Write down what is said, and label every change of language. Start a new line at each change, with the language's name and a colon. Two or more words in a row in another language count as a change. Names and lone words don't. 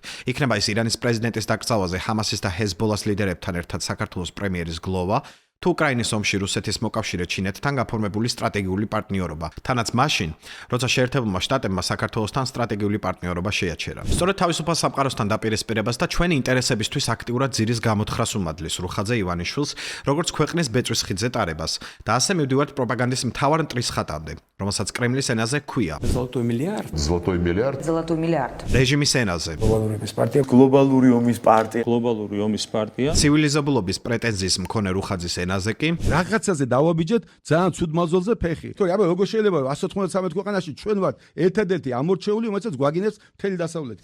Georgian: იქნება ის ირანის პრეზიდენტის დაკრძალვაზე ჰამასის და ჰეზბოლას ლიდერებთან ერთად საქართველოს პრემიერის გლოვა, თუ უკრაინის ომში რუსეთის მოკავშირე ჩინეთთან გაფორმებული სტრატეგიული პარტნიორობა, თანაც მაშინ, როცა შეერთებულმა შტატებმა საქართველოსთან სტრატეგიული პარტნიორობა შეაჩერა. სწორედ თავისუფალ სამყაროსთან დაპირისპირებას და ჩვენი ინტერესებისთვის აქტიურად ძირის გამოთხრას უმადლის რუხაძე ივანიშვილს, როგორც ქვეყნის ბეწვის ხიდზე ტარებას და ასე მივდივართ პროპაგანდის მთავარ მტრის ხატამდე, რომელსაც კრემლის ენაზე ჰქვია.
Russian: Золотой миллиард. Золотой миллиард. Золотой миллиард.
Georgian: რეჟიმის ენაზე. Глобალური ომის პარტია. გლობალური ომის პარტია. ცივილიზებულობის პრეტენზიის მქონე რუხაძის ენაზე კი რაღაცაზე დავაბიჯეთ ძალიან ცუდ მაზოლზე ფეხი. თორე აბა როგორ შეიძლება 193 ქვეყანაში ჩვენ ვართ ერთადერთი ამორჩეული, რომელსაც გვაგინებს მთელი დასავლეთი.